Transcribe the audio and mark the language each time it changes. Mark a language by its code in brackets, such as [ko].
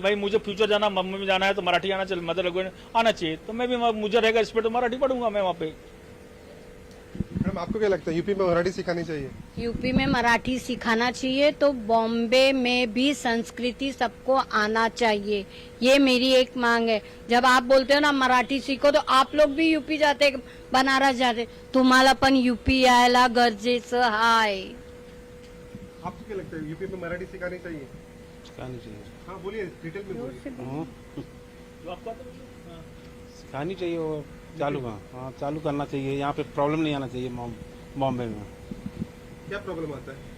[hi] भाई मुझे फ्यूचर जाना, मम्मी में जाना है तो मराठी आना चाहिए, मदर लैंग्वेज आना चाहिए, तो मैं भी, मुझे रहेगा रिस्पेक्ट तो मराठी पढ़ूंगा मैं वहाँ पे। मैडम, आपको क्या लगता है, यूपी में मराठी सिखानी चाहिए? यूपी में मराठी सिखाना चाहिए, तो बॉम्बे में भी संस्कृति सबको आना चाहिए, ये मेरी एक मांग है। जब आप बोलते हो ना मराठी सीखो, तो आप लोग भी यूपी जाते, बनारस जाते, [mr] तुम्हाला पण यूपी यायला गरजेचं आहे। [hi] आपको क्या लगता है, यूपी में मराठी सिखानी चाहिए? सिखानी चाहिए। हाँ बोलिए, डिटेल में बोलिए। सिखानी चाहिए, वो चालू चालू करना चाहिए। यहाँ पे प्रॉब्लम नहीं आना चाहिए बॉम्बे में। क्या प्रॉब्लम आता है?